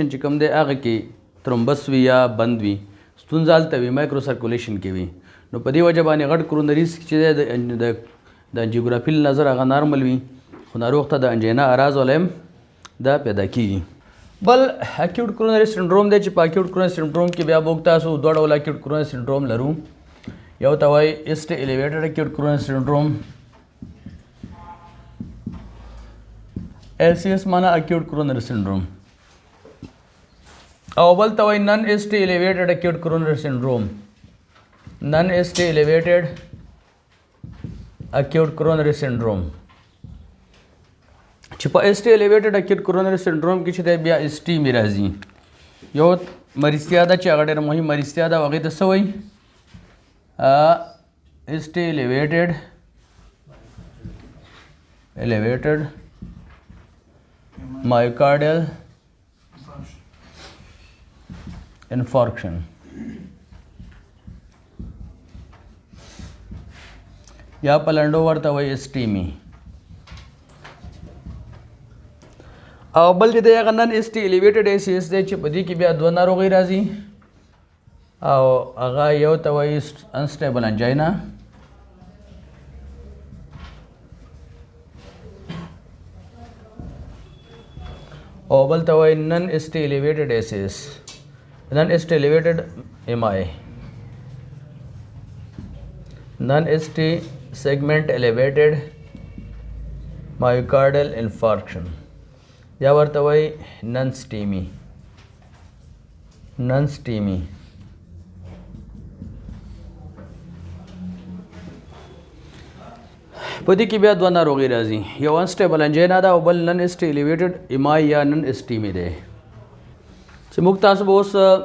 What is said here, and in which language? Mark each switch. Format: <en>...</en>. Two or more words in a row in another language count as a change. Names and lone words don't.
<ps>چې کوم دی هغه کې ترومبس وي یا بند وي ستونزه هلته وي</ps> <en>micro circulation</en> <ps>کې وي نو په دې وجه باندې غټ کرونریز چې دی د انجیوګرافي له نظر هغه نارمل وي خو ناروغ ته د انجینا اراز والا دا پیدا کېږي بل</ps> <en>acute coronary syndrome</en> <ps>دی چې په</ps> <en>acute coronary syndrome</en> <ps>کې بیا موږ تاسو دوه ډوله</ps> <en>acute coronary syndrome</en> <ps>لرو یو ته وایي</ps> <en>ST elevated acute coronary syndrome</en> <ps>LCS माना</ps> <en>acute coronary syndrome</en> <ps>او بل ته وایي</ps> <en>non ST elevated acute coronary syndrome non ST elevated acute coronary syndrome</en> <ps>چې په</ps> <en>ST elevated acute coronary syndrome</en> <ps>کې چې دی بیا ST مې راځي یو مریضتیا ده چې هغه ډېره مهم مریضتیا ده هغې ته څه وایي</ps> <en>ST elevated myocardial infarction</en> <ps>یا پلنډو ورته وایي</ps> <en>اسټیمی</en> <ps>او بل چې دی هغه</ps> <en>non ST elevated ACS</en> <ps>دی چې په دې کې بیا دوه ناروغۍ راځي او هغه یو ته وایي</ps> <en>unstable angina</en> <ps>او بل ته وایي</ps> <en>non ST elevated ACS non ST elevated MI non ST segment elevated myocardial infarction</en> <ps>یا ورته وایي</ps> <en>non STEMI</en> <ps>په دې کې بیا دوه ناروغۍ راځي یو</ps> <en>unstable angina</en> <ps>ده او بل</ps> <en>non ST elevated MI</en> <ps>یا</ps> <en>non STEMI</en> <ps>دی چې موږ تاسو به اوس</ps>